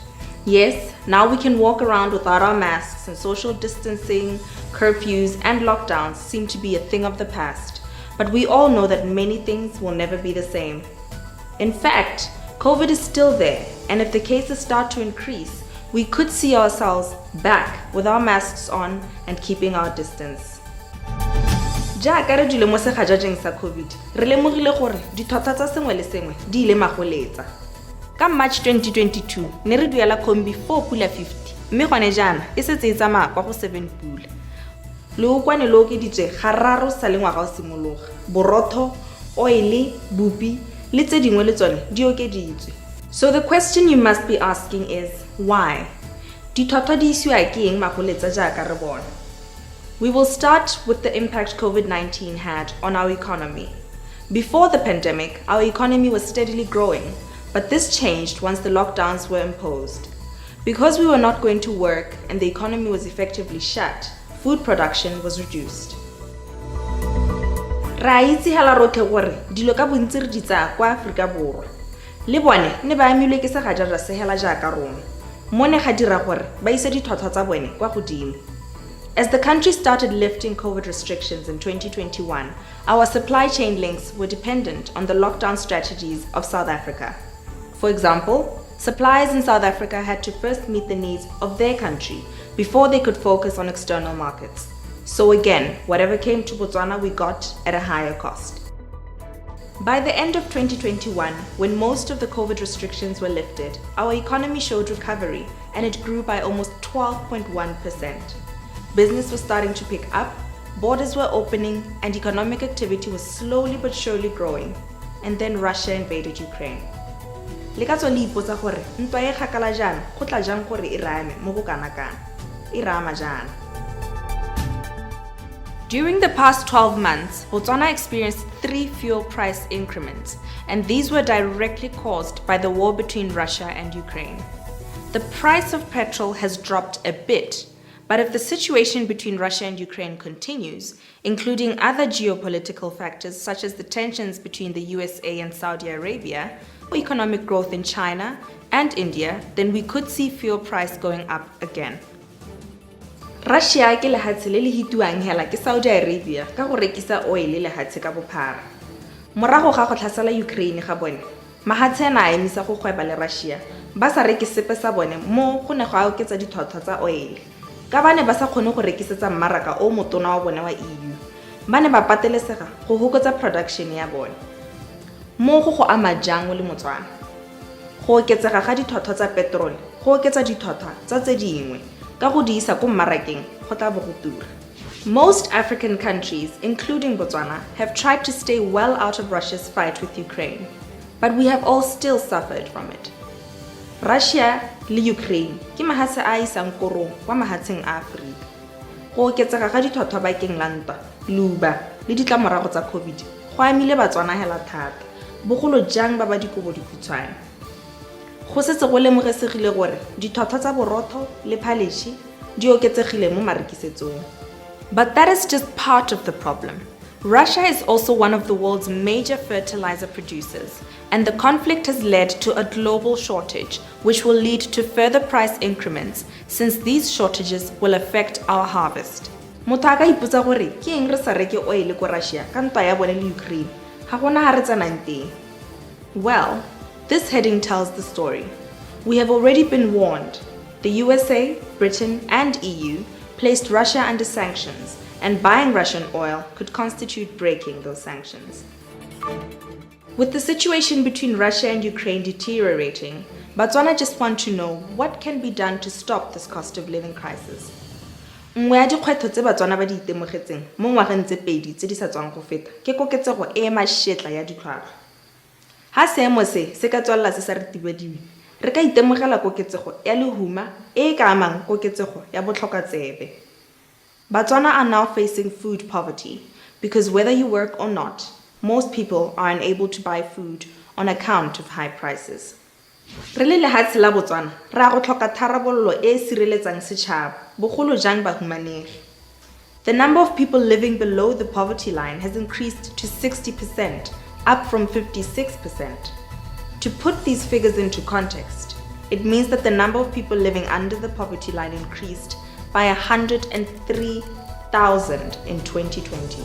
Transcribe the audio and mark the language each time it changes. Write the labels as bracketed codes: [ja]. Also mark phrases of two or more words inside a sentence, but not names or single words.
[en] Yes, now we can walk around without our masks, and social distancing, curfews, and lockdowns seem to be a thing of the past. But we all know that many things will never be the same. In fact, COVID is still there, and if the cases start to increase, we could see ourselves back with our masks on and keeping our distance. [tn] Jaaka re dule mo segajajeng sa COVID, re lemogile gore ditlhotlhwa tsa sengwe le sengwe di ile magoletsa. Ka March 2022, ne re duela kombi 4 pula 50, mme gone jaana e setse e tsamaya kwa go 7 pula. Leokwane le okeditswe gararo sa le ngwaga o simologa. Borotho, oile, bupi le tse dingwe le tsone di okeditswe. [en] So the question you must be asking is, why? [tn] Ditlhotlhwa di isiwa ke eng magoletsa jaaka re bona? [en] We will start with the impact COVID-19 had on our economy. Before the pandemic, our economy was steadily growing, but this changed once the lockdowns were imposed. Because we were not going to work and the economy was effectively shut, food production was reduced. [tn] Ra itse hela rotlhe gore dilo ka bontsi re di tsaya kwa Afrika Borwa. Le bone ne ba amilwe ke segajaja se hela jaaka rona. Mo ne ga dira gore ba ise ditlhotlhwa tsa bone kwa godimo. [en] As the country started lifting COVID restrictions in 2021, our supply chain links were dependent on the lockdown strategies of South Africa. For example, suppliers in South Africa had to first meet the needs of their country before they could focus on external markets. So again, whatever came to Botswana, we got at a higher cost. By the end of 2021, when most of the COVID restrictions were lifted, our economy showed recovery and it grew by almost 12.1%. Business was starting to pick up, borders were opening, and economic activity was slowly but surely growing. And then Russia invaded Ukraine. [tn] Le ka tswa le ipotsa gore ntwa e kgakala jana go tla jang gore e rame mo go kana kana. E rama jana. [en] During the past 12 months, Botswana experienced 3 fuel price increments, and these were directly caused by the war between Russia and Ukraine. The price of petrol has dropped a bit, but if the situation between Russia and Ukraine continues, including other geopolitical factors such as the tensions between the USA and Saudi Arabia, economic growth in China and India, then we could see fuel price going up again. [tn] Russia ke lehatshe le le hituang hela ke Saudi Arabia ka go rekisa oil le lehatshe ka bophara. Morago ga go tlhasela Ukraine ga bone, mahatshe na a emisa go gweba le Russia, ba sa reke sepe sa bone mo go ne go a oketsa ditlhotlhwa tsa oil. Ka bane ba sa kgone go rekisetsa mmaraka o motona wa bone wa EU. Ba ne ba patelesega go hokotsa production ya bone. Mo go ama jang le Motswana. Go oketsega ga ditlhotlhwa tsa petrol, go oketsa ditlhotlhwa tsa tse dingwe. [en] Most African countries, including Botswana, have tried to stay well out of Russia's fight with Ukraine, but we have all still suffered from it. [tn] Russia le Ukraine ke mahatshe a isang korong kwa mahatsheng a Afrika. Go oketsega ga ditlhotlhwa bakeng la ntwa, luba le ditlamorago tsa COVID go amile Batswana hela thata, bogolo jang ba ba dikobo dikhutshwane. Go setse go lemogesegile gore ditlhotlhwa tsa borotho le phaleshi di oketsegile mo marekisetsong. [en] But that is just part of the problem. Russia is also one of the world's major fertilizer producers, and the conflict has led to a global shortage, which will lead to further price increments since these shortages will affect our harvest. [tn] Motho a ka ipotsa gore ke eng re sa reke oil ko Russia ka ntwa ya bone le Ukraine? Ga gona ha re tsanang teng. [en] Well, this heading tells the story. We have already been warned. The USA, Britain, and EU placed Russia under sanctions, and buying Russian oil could constitute breaking those sanctions. With the situation between Russia and Ukraine deteriorating, Botswana just want to know what can be done to stop this cost of living crisis. [tn] Nngwe ya dikgwetlho tse Batswana ba di itemogetseng mo ngwageng tse pedi tse di sa tswang go feta ke koketsego e mashetla ya ditlhwatlhwa. Ha seemo se ka tswalla se sa re tibediwe, re ka itemogela koketsego ya lehuma e ka amang koketsego ya botlhokatsebe. [en] Batswana are now facing food poverty because whether you work or not, most people are unable to buy food on account of high prices. [tn] Re le lehatshe la Botswana, ra go tlhoka tharabololo e e sireletsang setšhaba, bogolo jang bahumanegi. [en] The number of people living below the poverty line has increased to 60%, up from 56%. To put these figures into context, it means that the number of people living under the poverty line increased by 103,000 in 2020.